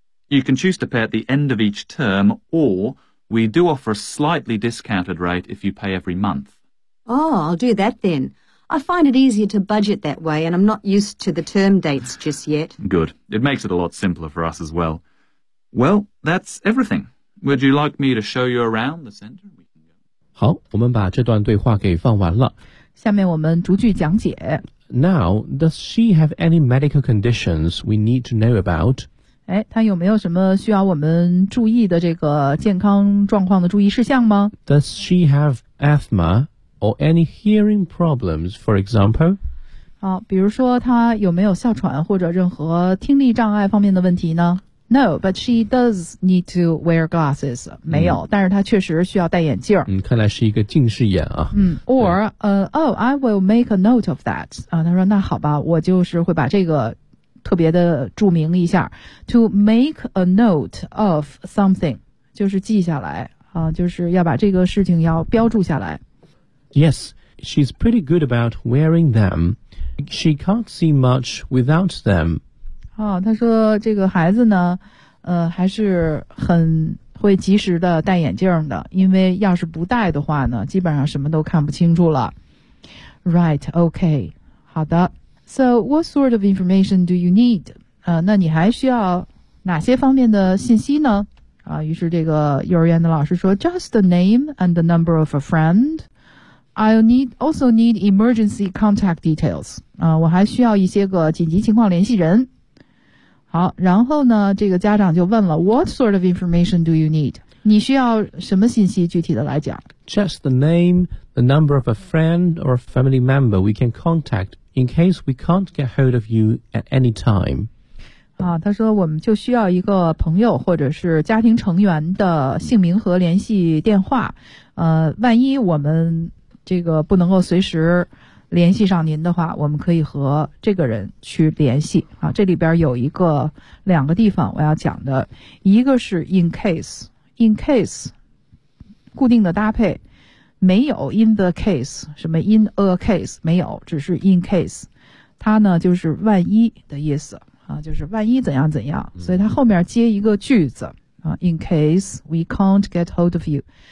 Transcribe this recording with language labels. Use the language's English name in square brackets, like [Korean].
[English] You can choose to pay at the end of each term, or we do offer a slightly discounted rate if you pay every month. Oh, I'll do that then. I find it easier to budget that way, and I'm not used to the term dates just yet. Good. It makes it a lot simpler for us as well. Well, that's everything. Would you like me to show you around the centre? [Chinese] 好，我们把这段对话给放完了。下面我们逐句讲解。 [English] Now, does she have any medical conditions we need to know about? [Chinese] 哎，她有没有什么需要我们注意的这个健康状况的注意事项吗？ [English] Does she have asthma or any hearing problems, for example? [Chinese] 好，比如说她有没有哮喘或者任何听力障碍方面的问题呢？ [English] No, but she does need to wear glasses. [Chinese] 没有，但是她确实需要戴眼镜。看来是一个近视眼啊。 [English] I will make a note of that. [Chinese] 她说那好吧，我就是会把这个特别的注明一下。 [English] To make a note of something, [Chinese] 就是记下来，就是要把这个事情要标注下来。 [English] Yes, she's pretty good about wearing them. She can't see much without them. [Chinese] 他说这个孩子呢，还是很会及时的戴眼镜的，因为要是不戴的话呢，基本上什么都看不清楚了。 [English] Right, okay. [Chinese] 好的。 [English] So what sort of information do you need? [Chinese] 那你还需要哪些方面的信息呢？于是这个幼儿园的老师说 [English] ,just the name and the number of a friend. I also need emergency contact details. [Chinese] 我还需要一些个紧急情况联系人。好，然后呢，这个家长就问了 , [English] What sort of information do you need? [Chinese] 你需要什么信息具体的来讲 [English] ?Just the name, the number of a friend or a family member we can contact in case we can't get hold of you at any time. [Chinese] 他说我们就需要一个朋友或者是家庭成员的姓名和联系电话。万一我们这个不能够随时联系上您的话，我们可以和这个人去联系。这里边有一个两个地方我要讲的，一个是 [English] in case 固定的搭配，没有 in the case 什么 in a case 没有，只是 in case， 它呢就是万一的意思啊，就是万一怎样怎样，所以它后面接一个句子啊 ，in case we can't get hold of you。